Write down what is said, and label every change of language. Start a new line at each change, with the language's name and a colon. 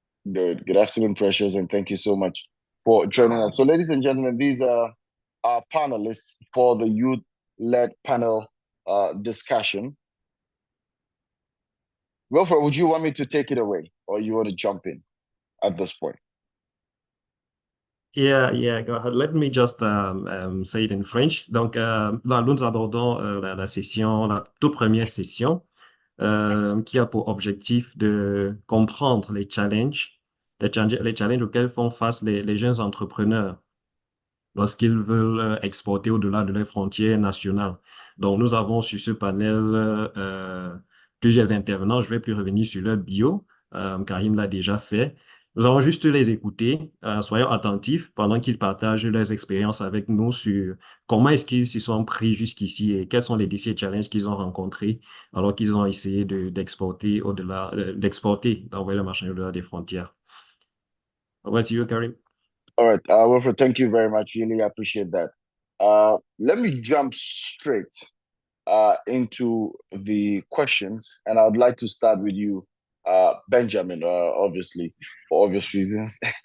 English: Good afternoon, Precious, and thank you so much for joining us. So, ladies and gentlemen, these are our panelists for the youth-led panel discussion. Wilfred, would you want me to take it away, or you want to jump in at this point? Yeah, go ahead. Let me just say it in French.
French: Donc, là, nous abordons la session, la toute première session, qui a pour objectif de comprendre les challenges auxquels font face les jeunes entrepreneurs lorsqu'ils veulent exporter au-delà de leurs frontières nationales. Donc, nous avons sur ce panel plusieurs intervenants. Je ne vais plus revenir sur leur bio. Karim l'a déjà fait. Nous allons juste les écouter. Soyons attentifs pendant qu'ils partagent leurs expériences avec nous sur comment est-ce qu'ils se sont pris jusqu'ici et quels sont les défis et challenges qu'ils ont rencontrés alors qu'ils ont essayé d'exporter au-delà, d'envoyer le marché au-delà des frontières.
English: Over to you, Karim. All right, Wilfred, thank you very much. Really appreciate that. Let me jump straight into the questions, and I would like to start with you, Benjamin, obviously, for obvious reasons.